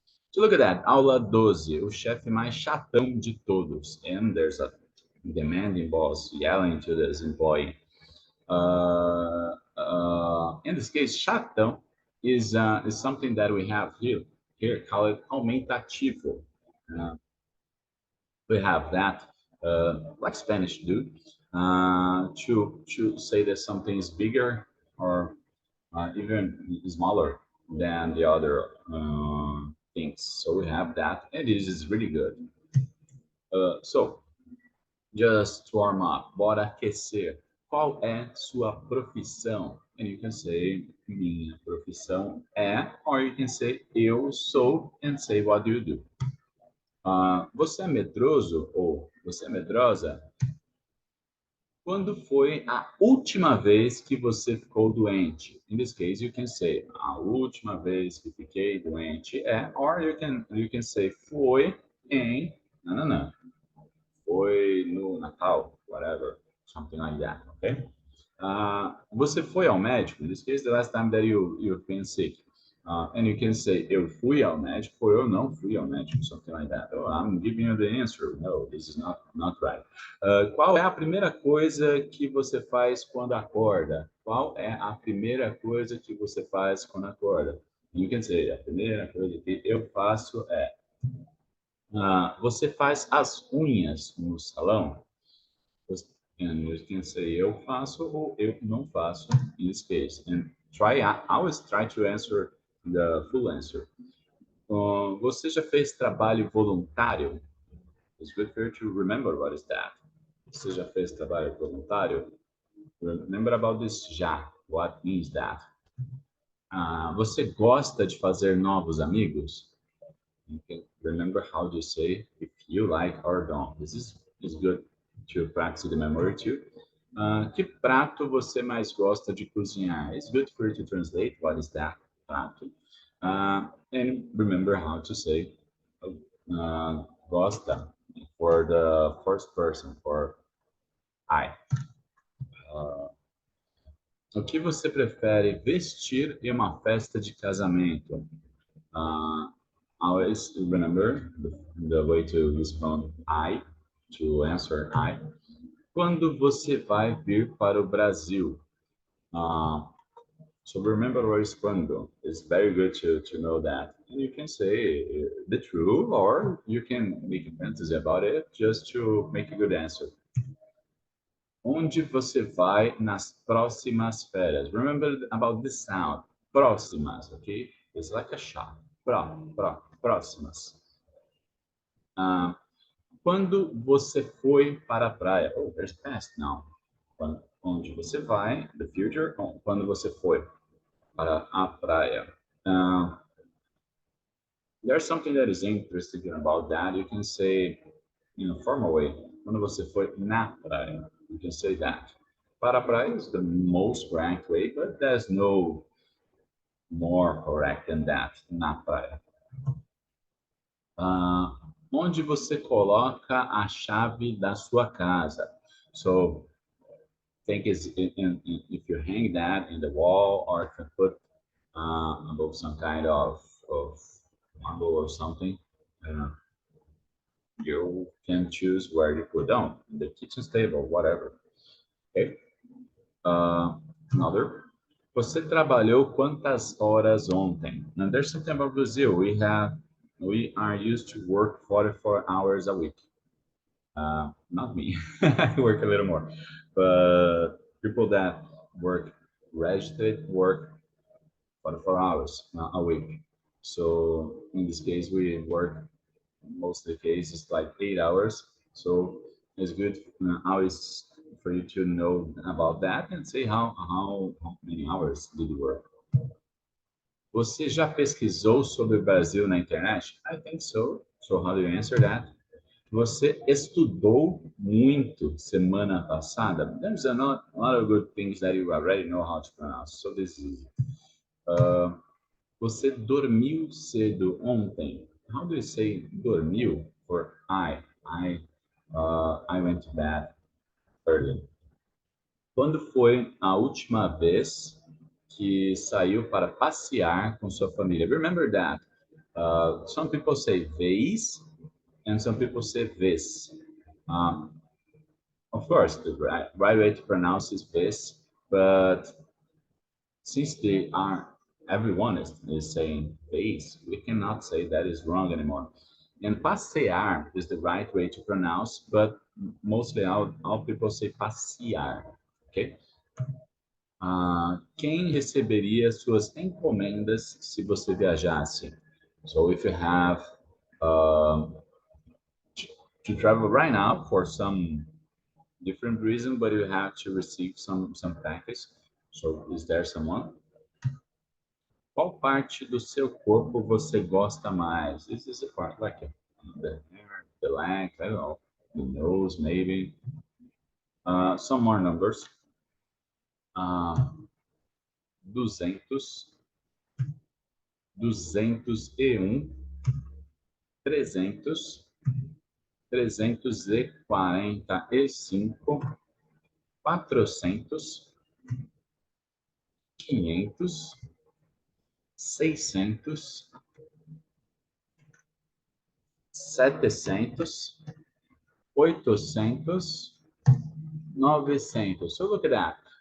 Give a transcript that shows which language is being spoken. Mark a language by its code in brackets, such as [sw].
[en] So look at that, [pt] aula 12, o chefe mais chatão de todos. [en] And there's a demanding boss yelling to this employee. In this case, chatão is something that we have here called aumentativo. Uh, we have that, like Spanish do, to say that something is bigger or even smaller than the other things. So we have that, and this is really good. So just warm up, [pt] bora aquecer. Qual é sua profissão? [en] And you can say, [pt] minha profissão é, [en] or you can say, [pt] eu sou, [en] and say, what do you do? [pt] Você é medroso ou você é medrosa? Quando foi a última vez que você ficou doente? [en] In this case, you can say, [pt] a última vez que fiquei doente é, [en] or you can say, [pt] foi em, não. Foi no Natal, [en] whatever, something like that, okay? [pt] Você foi ao médico? [en] In this case, the last time that you've been sick. And you can say, [pt] eu fui ao médico, ou eu não fui ao médico, [en] something like that. Oh, I'm giving you the answer. No, this is not right. [pt] Qual é a primeira coisa que você faz quando acorda? Qual é a primeira coisa que você faz quando acorda? [en] You can say, [pt] a primeira coisa que eu faço é você faz as unhas no salão? [en] And you can say [pt] eu faço ou eu não faço [en] in this case. And always try to answer the full answer. [pt] Você já fez trabalho voluntário? [en] It's good for you to remember what is that. [pt] Você já fez trabalho voluntário? [en] Remember about this já. What means that? [pt] Você gosta de fazer novos amigos? [en] You can remember how to say if you like or don't. This is good to practice the memory too. [pt] Que prato você mais gosta de cozinhar? [en] It's good for you to translate what is that prato. And remember how to say gosta for the first person, for I. [pt] O que você prefere vestir em uma festa de casamento? [en] Always remember the way to respond I, to answer I. [pt] Quando você vai vir para o Brasil? [en] So remember where is quando. It's very good to know that. And you can say the truth, or you can make a fantasy about it just to make a good answer. [pt] Onde você vai nas próximas férias? [en] Remember about the sound. Próximas, okay? It's like a shot. Próximas. [pt] Quando você foi para a praia? [en] Oh, there's past now. [pt] Onde você vai, [en] the future. [pt] Quando você foi para a praia. [en] There's something that is interesting about that. You can say, in a formal way, [pt] quando você foi na praia. [en] You can say that. [pt] Para a praia [en] is the most correct way, but there's no more correct than that. [pt] Na praia. Onde você coloca a chave da sua casa? [en] So, think is if you hang that in the wall or if you put above some kind of marble or something, you can choose where you put down, the kitchen table, whatever. Okay. Another. [pt] Você trabalhou quantas horas ontem? [en] Now there's something about Brazil. We are used to work 44 hours a week. Not me. I work a little more, but people that work registered work 44 hours a week. So in this case, we work most of the cases like 8 hours. So it's good always for you to know about that and say how many hours did you work. [pt] Você já pesquisou sobre o Brasil na internet? [en] I think so. So how do you answer that? [pt] Você estudou muito semana passada? [en] There's a lot of good things that you already know how to pronounce. So this is [pt] você dormiu cedo ontem? [en] How do you say dormiu for I went to bed early. [pt] Quando foi a última vez que saiu para passear com sua família? [en] Remember that some people say vez and some people say vez. Um, of course, the right way to pronounce is vez, but since they are everyone is saying vez, we cannot say that is wrong anymore. And passear is the right way to pronounce, but mostly all people say passear. Okay. [pt] Quem receberia suas encomendas se você viajasse? [en] So if you have um, to travel right now for some different reason, but you have to receive some package. So is there someone? [pt] Qual parte do seu corpo você gosta mais? [en] This is the part like the hair, the legs, I don't know, the nose maybe. Some more numbers. 200, 201, 300, 345, 400, 500, 600, 700, 800, 900. So look at that.